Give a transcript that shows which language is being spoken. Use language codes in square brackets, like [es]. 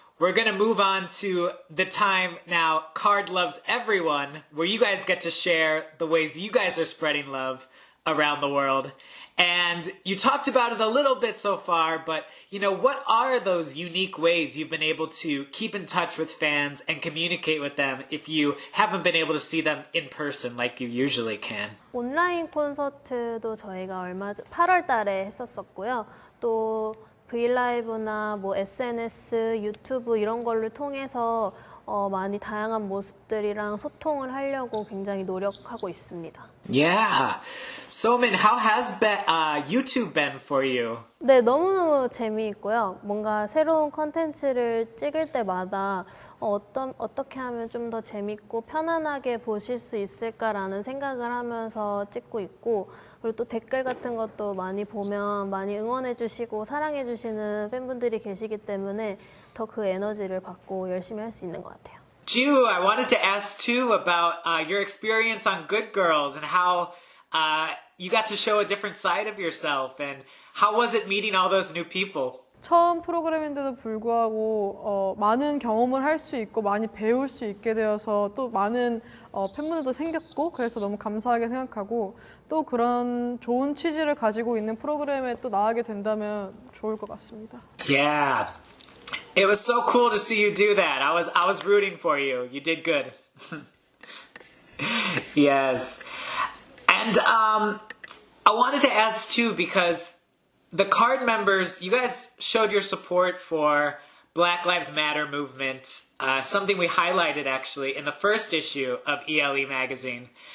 [en] We're going to move on to the time now KARD Loves Everyone, where you guys get to share the ways you guys are spreading love around the world. And you talked about it a little bit so far, but what are those unique ways you've been able to keep in touch with fans and communicate with them if you haven't been able to see them in person like you usually can? [ko] 온라인 콘서트도 저희가 8월 달에 했었었고요. 또 브이라이브나 SNS, 유튜브 이런 걸를 통해서 많이 다양한 모습들이랑 소통을 하려고 굉장히 노력하고 있습니다. [en] Yeah. Somin, how has YouTube been for you? [ko] 네, 너무너무 재미있고요. 뭔가 새로운 컨텐츠를 찍을 때마다 어떻게 하면 좀 더 재밌고 편안하게 보실 수 있을까라는 생각을 하면서 찍고 있고, 그리고 또 댓글 같은 것도 많이 보면 많이 응원해 주시고 사랑해 주시는 팬분들이 계시기 때문에 더 그 에너지를 받고 열심히 할 수 있는 것 같아요. [en] Jiwoo, I wanted to ask too about your experience on Good Girls and how you got to show a different side of yourself, and how was it meeting all those new people? [ko] 처음 프로그램인데도 불구하고 많은 경험을 할 수 있고 많이 배울 수 있게 되어서 또 많은 팬분들도 생겼고, 그래서 너무 감사하게 생각하고, 또 그런 좋은 취지를 가지고 있는 프로그램에 또 나가게 된다면 좋을 것 같습니다. [en] Yeah. It was so cool to see you do that. I was rooting for you. You did good. Yes. And I wanted to ask too, because the KARD members, you guys showed your support for Black Lives Matter movement, something we highlighted actually in the first issue of E.L.e. magazine.